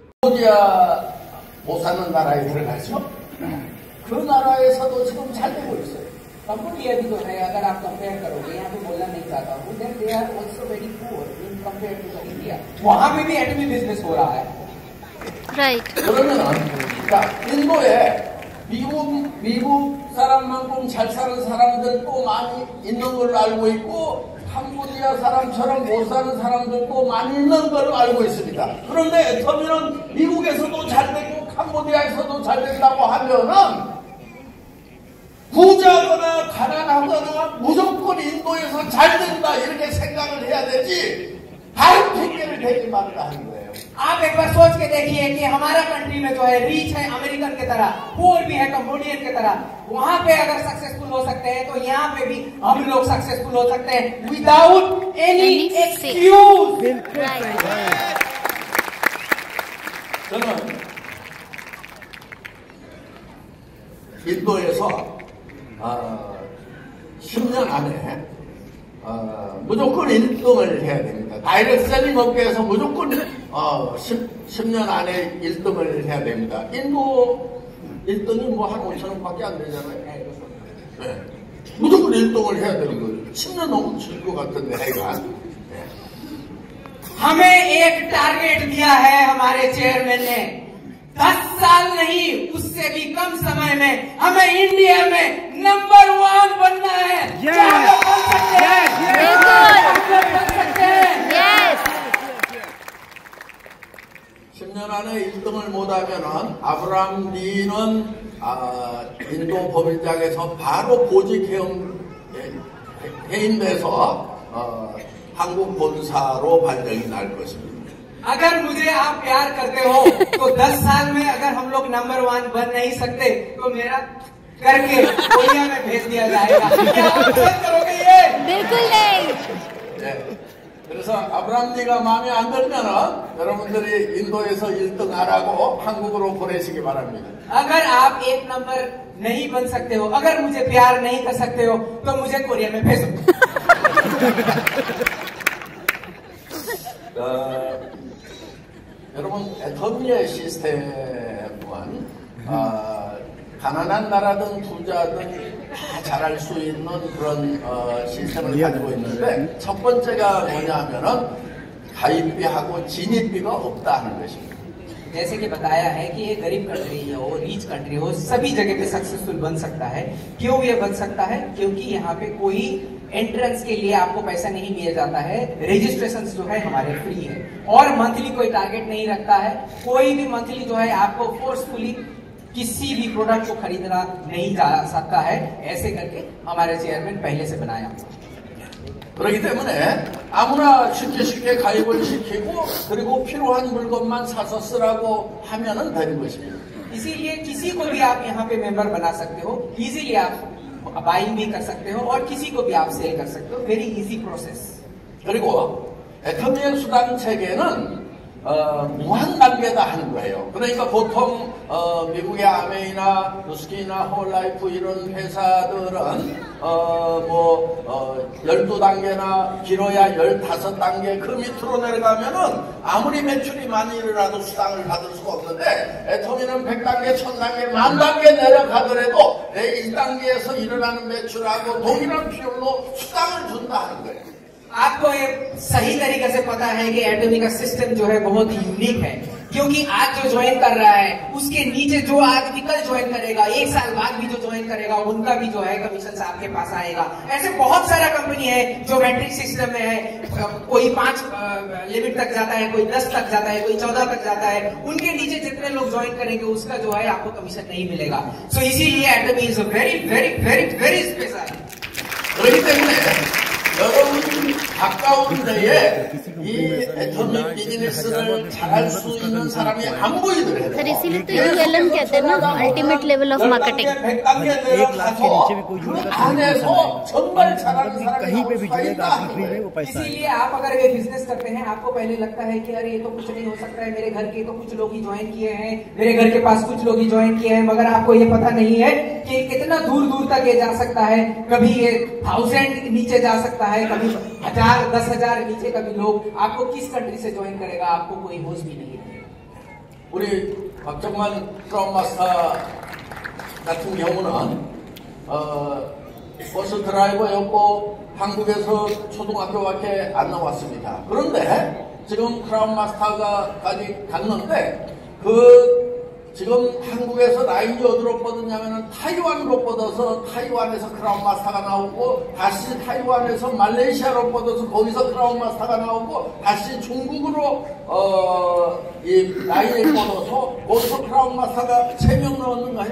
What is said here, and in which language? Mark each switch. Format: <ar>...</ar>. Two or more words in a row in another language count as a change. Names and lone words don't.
<hi>कंबोडिया भी तो है, अगर आप कंपेयर करोगे, यहाँ पे बोलना नहीं चाहता हूँ,</hi> <en>then they are also very poor in compare to India.</en> <hi>वहाँ पे भी एटमी बिजनेस हो रहा है, राइट।</hi> <ko>인도에 미국 사람만큼 잘 사는 사람들도 많이 있는 걸로 알고 있고 캄보디아 사람처럼 못 사는 사람들도 많이 있는 걸로 알고 있습니다. 그런데 애터미는 미국에서도 잘 되고 캄보디아에서도 잘 된다고 하면은 부자거나 가난하거나 무조건 인도에서 잘 된다 이렇게 생각을 해야 되지 다른 핑계를 대지 말라 하는 거예요.</ko> <hi>आप एक बार सोच के देखिए कि हमारा कंट्री में जो है रीच है अमेरिकन की तरह, पुअर भी है कंबोडियन की तरह, वहां पे अगर सक्सेसफुल हो सकते हैं तो यहाँ पे भी हम लोग सक्सेसफुल हो सकते हैं</hi> <en>without any excuse.</en> <ko>저는 인도에서 10년 안에 무조건 1등을 해야 됩니다. 다이렉트 셀링 업계에서 무조건 10년 안에 1등을 해야 됩니다. 인도 1등이 뭐 한 5천원밖에 안 되잖아요. 네. 무조건 1등을 해야 되는 거죠. 10년 넘을 것 같은데 하여간. 네.</ko> <hi>हमें एक टारगेट दिया है हमारे चेयरमैन ने, 10 साल नहीं उससे भी कम समय में हमें इंडिया में नंबर 1 बनना है। क्या हम बन सकते हैं? बिल्कुल बन सकते हैं।</hi> <ko>10년 안에 1등을 못하면은 아브라함 리는 인도 법인장에서 바로 보직 해임돼서 한국 본사로 발령이 날 것입니다.</ko> <hi>अगर मुझे आप प्यार करते हो तो 10 साल में अगर हम लोग नंबर 1 बन नहीं सकते तो मेरा करके कोरिया में भेज दिया जाएगा। क्या आप पसंद करोगे ये? बिल्कुल नहीं।</hi> <ko>네. 그래서 아브라함리가 마음에 안 들면은 여러분들이 인도에서 1등 하라고 한국으로 보내시기 바랍니다.</ko> <hi>अगर आप 1 नंबर नहीं बन सकते हो, अगर मुझे प्यार नहीं कर सकते हो तो मुझे कोरिया में भेजो।</hi> <ko>여러분 애터미의 시스템은 가난한 나라든 부자든 다 잘할 수 있는 그런 시스템을 가지고 있는데 첫 번째가 뭐냐면은 가입비하고 진입비가 없다 하는 것입니다.</ko> <hi>जैसे कि बताया है कि ये गरीब कंट्री हो, रीच कंट्री हो, सभी जगह पे सक्सेसफुल बन सकता है। क्यों ये बन सकता है? क्योंकि यहाँ पे कोई एंट्रेंस के लिए आपको पैसा नहीं दिया जाता है, रजिस्ट्रेशन जो है हमारे फ्री है, और मंथली कोई टारगेट नहीं रखता है। कोई भी मंथली जो है आपको फोर्सफुली किसी भी प्रोडक्ट को खरीदना नहीं जा सकता है। ऐसे करके हमारे चेयरमैन पहले से बनाया।</hi> <ko>그렇기 때문에 아무나 쉽게 가입을 시키고 그리고 필요한 물건만 사서 쓰라고 하면은 되는 것입니다.</ko> <hi>इसीलिए किसी को भी आप यहाँ पे मेंबर बना सकते हो, इजीली आप बाइंग भी कर सकते हो और किसी को भी आप सेल कर सकते हो।</hi> <en>very easy process.</en> <ko>그리고 애터미의 수단 체계는 무한 단계다 하는 거예요. 그러니까 보통 미국의 아메이나 누스키나 홀라이프 이런 회사들은 12단계나 길어야 15단계 그 밑으로 내려가면은 아무리 매출이 많이 일어나도 수당을 받을 수가 없는데 애터미는 100단계, 1000단계, 10,000단계 내려가더라도 내 1단계에서 일어나는 매출하고 동일한 비율로 수당을 준다 하는 거예요.</ko> <hi>आपको ये सही तरीके से पता है कि एटॉमी का सिस्टम जो है बहुत ही यूनिक है, क्योंकि आज जो ज्वाइन कर रहा है उसके नीचे जो आदमी कल ज्वाइन करेगा, 1 साल बाद भी जो ज्वाइन करेगा, उनका भी जो है कमीशन आपके पास आएगा। ऐसे बहुत सारा कंपनी है जो</hi> <en>matrix system</en> <hi>में है, कोई 5 लिमिट तक जाता है, कोई 10 तक जाता है, कोई 14 तक जाता है। उनके नीचे जितने लोग ज्वाइन करेंगे उसका जो है आपको कमीशन नहीं मिलेगा। सो इसीलिए</hi> <en>Atomy is a very very very very special.</en> <ko>그렇기 때문에 여러분 가까운 데에 이 애터미 비즈니스를 잘할 수 있는 사람이 안 보이더래요.</ko> <hi>सर इसीलिए तो ULM कहते हैं ना,</hi> <en>ultimate level of marketing.</en> <ko>100단계 내려가서 그 안에서 정말 잘하는 사람이</ko> <hi>कहीं पे भी जुड़ेगा आपकी फ्री में वो पैसा है। इसीलिए आप अगर ये बिजनेस करते हैं, आपको पहले लगता है कि अरे ये तो कुछ नहीं हो सकता है, मेरे घर के तो कुछ लोग ही ज्वाइन किए हैं, मेरे घर के पास कुछ लोग ही ज्वाइन किए हैं, मगर आपको ये पता नहीं है कि कितना दूर दूर तक ये जा सकता है। कभी ये 1000 नीचे जा सकता है, कभी 1000, 10,000 नीचे कभी लोग। आपको किस कंट्री से ज्वाइन करेगा आपको कोई होश भी नहीं है।</hi> <ko>우리 박정만 크라운 마스터 같은 경우는 버스 드라이버였고 한국에서 초등학교밖에 안 나왔습니다. 그런데 지금 크라운 마스터가까지 갔는데 지금 한국에서 라인이 어디로 뻗었냐면은 타이완으로 뻗어서 타이완에서 크라운 마스터가 나오고 다시 타이완에서 말레이시아로 뻗어서 거기서 크라운 마스터가 나오고 다시 중국으로 이 라인에 뻗어서 거기서 크라운 마스터가 3명 나왔는가요?</ko>